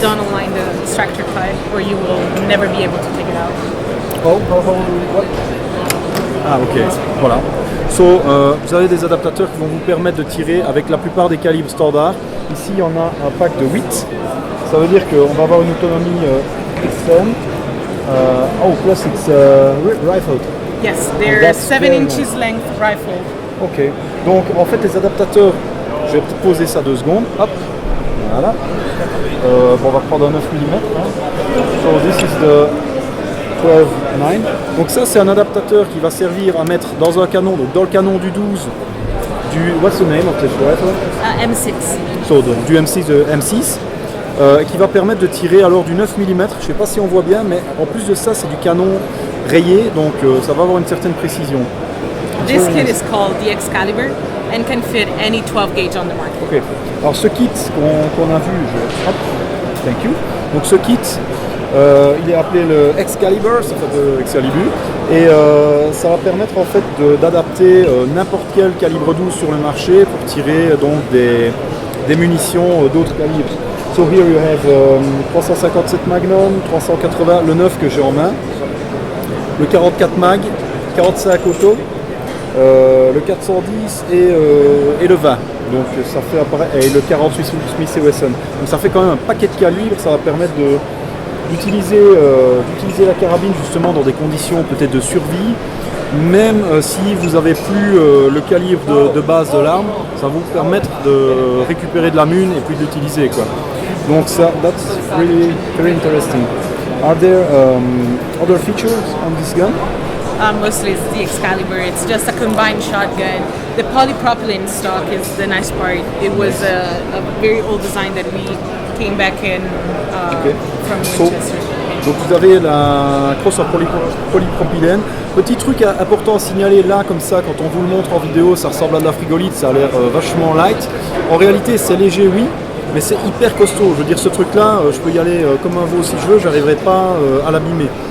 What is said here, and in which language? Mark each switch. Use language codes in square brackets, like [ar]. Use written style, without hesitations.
[en] Don't align the extractor cut or you will never be able to take it out. [fr] what? Ah ok, voilà. Vous avez des adaptateurs qui vont vous permettre de tirer avec la plupart des calibres standards. Ici, il y en a un pack de 8. Ça veut dire qu'on va avoir une autonomie extrême. [en] Plus it's rifled. Yes, they're That's 7 very inches length rifle. Ok. [fr] Donc, en fait, les adaptateurs, je vais poser ça 2 secondes. Hop. Voilà. On va prendre un 9 mm. [en] So this is the 12-9. [fr] Donc ça, c'est un adaptateur qui va servir à mettre dans un canon, donc dans le canon du 12, [en] what's the name of this rifle? M6. [fr] Donc du M6 de M6, qui va permettre de tirer alors du 9 mm. Je ne sais pas si on voit bien, mais en plus de ça, c'est du canon rayé, donc ça va avoir une certaine précision. [en] This kit is called the Excalibur and can fit any 12 gauge on the market. [fr] Ok. Alors ce kit qu'on a vu, hop, [en] thank you. [fr] Donc ce kit, il est appelé le Excalibur, ça fait de Excalibur, et ça va permettre en fait d'adapter n'importe quel calibre 12 sur le marché pour tirer donc des munitions d'autres calibres. [en] So here you have 357 Magnum, 380, [fr] le 9 que j'ai en main, [en] le 44 Mag, 45 Auto, le 410 et le 20. [fr] Donc ça fait et le 48 Smith & Wesson. Donc ça fait quand même un paquet de calibres, ça va permettre d'utiliser la carabine justement dans des conditions peut-être de survie. Même si vous n'avez plus le calibre de base de l'arme, ça va vous permettre de récupérer de la mune et puis de l'utiliser, quoi. Donc ça, [en] that's really very interesting. Are there other features on this gun? Mostly it's the Excalibur. It's just a combined shotgun. The polypropylene stock is the nice part. It was a very old design that we came back in from Winchester. [fr] Donc vous avez la crosse en polypropylène. Petit truc important à signaler là, comme ça, quand on vous le montre en vidéo, ça ressemble à de la frigolite, ça a l'air vachement light. En réalité, c'est léger, oui, mais c'est hyper costaud. Je veux dire, ce truc-là, je peux y aller comme un veau si je veux, j'arriverai pas à l'abîmer.